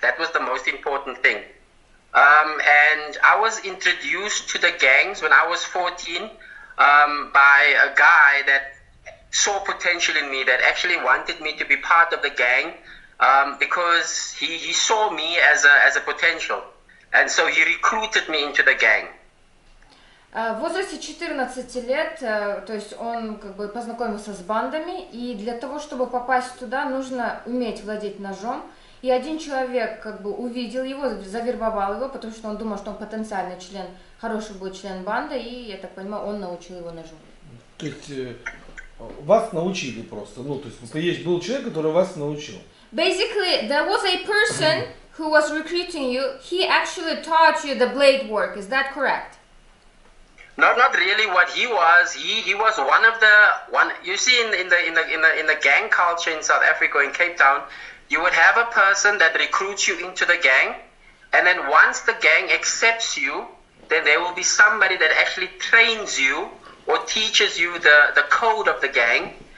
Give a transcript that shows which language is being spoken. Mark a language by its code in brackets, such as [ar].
[en] That was the most important thing. And I was introduced to the gangs when I was 14 by a guy that saw potential in me, that actually wanted me to be part of the gang because he saw me as a potential. And so he recruited me into the gang. [ru] В возрасте 14 лет, то есть он как бы познакомился с бандами, и для того, чтобы попасть туда, нужно уметь владеть ножом. И один человек как бы увидел его, завербовал его, потому что он думал, что он потенциальный член, хороший будет член банды, и, я так понимаю, он научил его ножу. То есть вас научили просто, ну то есть был человек, который вас научил. [en] Basically, there was a person who was recruiting you. He actually taught you the blade work. Is that correct? No, not really. What he was, he was one of the you see in the gang culture in South Africa, in Кейптаун, you would have a person that recruits you into the gang, and then once the gang accepts you, then there will be somebody that actually trains you or teaches you the code of the gang.